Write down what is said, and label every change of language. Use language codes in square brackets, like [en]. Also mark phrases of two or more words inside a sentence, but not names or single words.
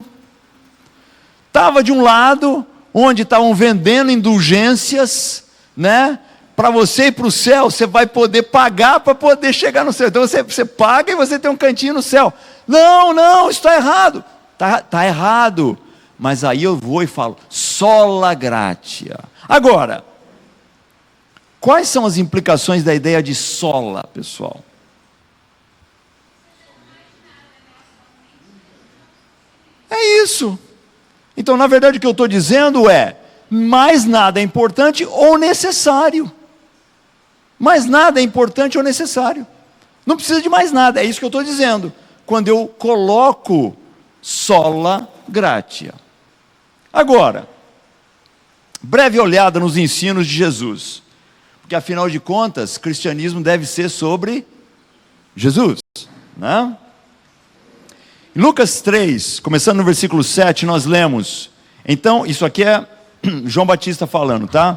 [pt] Estava de um lado, onde estavam vendendo indulgências, né? Para você ir para o céu, você vai poder pagar para poder chegar no céu. Então você paga e você tem um cantinho no céu. Não, isso está errado. Tá errado. Mas aí eu vou e falo, [la] sola gratia. [pt] Agora, quais são as implicações da ideia de sola, pessoal? É isso. Então, na verdade, o que eu estou dizendo é, mais nada é importante ou necessário. Mais nada é importante ou necessário. Não precisa de mais nada, é isso que eu estou dizendo. Quando eu coloco [la] sola gratia. [pt] Agora, breve olhada nos ensinos de Jesus. Porque afinal de contas, cristianismo deve ser sobre Jesus, né? Em Lucas 3, começando no versículo 7, nós lemos, então, isso aqui é João Batista falando, tá?